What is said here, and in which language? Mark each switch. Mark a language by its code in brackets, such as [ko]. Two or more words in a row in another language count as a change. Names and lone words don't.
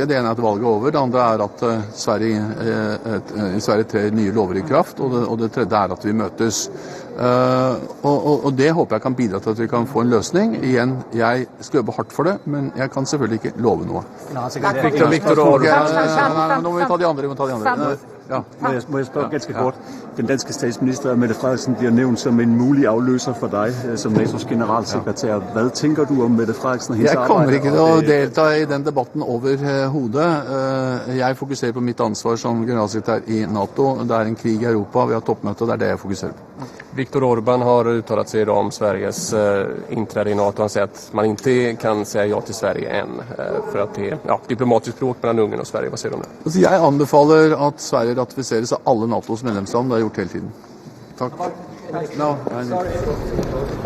[no] Det ene er at valget er over, det andre er at Sverige trer nye lover i kraft, og det tredje er at vi møtes. Og det håper jeg kan bidra til at vi kan få en løsning. Igjen, jeg skal jobbe hardt for det, men jeg kan selvfølgelig ikke love noe. Nå må vi ta de andre. Ja. [da] Må jeg spørge ganske kort. Den danske statsminister Mette Frederiksen bliver nævnt som en mulig afløser for dig som NATO's generalsekretær. Hvad tænker du om Mette Frederiksen og hendes arbejde? [no] Jeg kommer ikke til å delta i den debatten overhodet. Jeg fokuserer på mitt ansvar som generalsekretær i NATO. Det er en krig i Europa, vi har toppmøte, og det er det jeg fokuserer på. [sv] Viktor Orbán har uttalat sig idag om Sveriges inträde i NATO. Han säger att man inte kan säga ja till Sverige än för att det är diplomatiskt språk mellan Ungern och Sverige. Vad säger du om det? [no] Altså, jeg anbefaler at Sverige ratifiseres av alle NATOs medlemsland. Det har jeg gjort hele tiden. Takk. No,